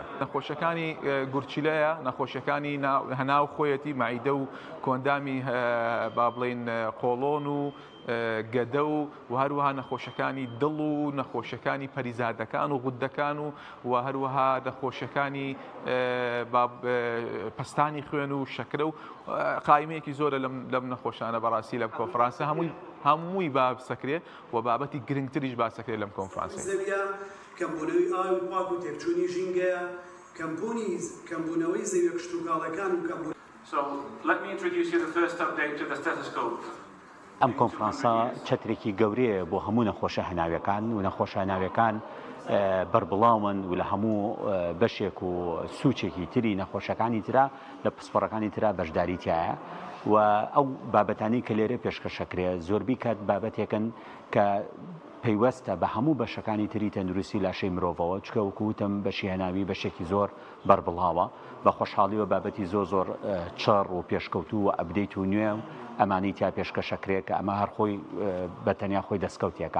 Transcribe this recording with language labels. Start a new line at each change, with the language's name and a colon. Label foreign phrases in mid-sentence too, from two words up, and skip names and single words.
Central Kurdish: نەخۆشیەکانی گورچیلەیە، نەخۆشیەکانی هەناو خۆیەتی مەعیدە و کۆندامی با بڵێن قۆڵۆن و گەدە و هەروەها نەخۆشیەکانی دڵ و نەخۆشیەکانی پەریزادەکان و غودەکان و هەروەها نەخۆشیەکانی پەستانی خوێن و شەکرە و قایمەیەکی زۆرە لەم نەخۆشانە بەڕاستی لەم کۆنفرانسە هەمووی باسەکرێ و بابەتی گرنگتریش باسەکرێ لەم کۆنفرانسە. کەمبوونەوەی ئاوی پاک و تێکچوونی ژینگەیە، کەمبوونەوەی زەویە کشتوکاڵەکان و کەمبوون.
English: So let me introduce you the first update to the stethoscope.
Central Kurdish: ئەم کۆنفرانسە چەترێکی گەورەیە بۆ هەموو نەخۆشە هەناویەکان و نەخۆشە هەناویەکان بەربڵاون و لە هەموو بەشێک و سوچێکی تری نەخۆشەکانی ترا لە پسپۆڕەکانی ترا بەشداریتیایە و ئەو بابەتانی کە لێرە پێشکەشەکرێ زۆربی کات بابەتێکن کە پەیوەستە بە هەموو بەشەکانی تری تەندروستی لاشەی مرۆڤەوە چکە وەکوتم بەشی هەناوی بەشێکی زۆر بەربڵاوە بە خۆشحاڵیەوە بابەتی زۆر چڕ و پێشکەوتوو و ئەبدەیت و نوێ ئەمانی تا پێشکەشەکرێت کە ئەمە هەر خۆی بەتەنیا خۆی دەستکەوتێکە.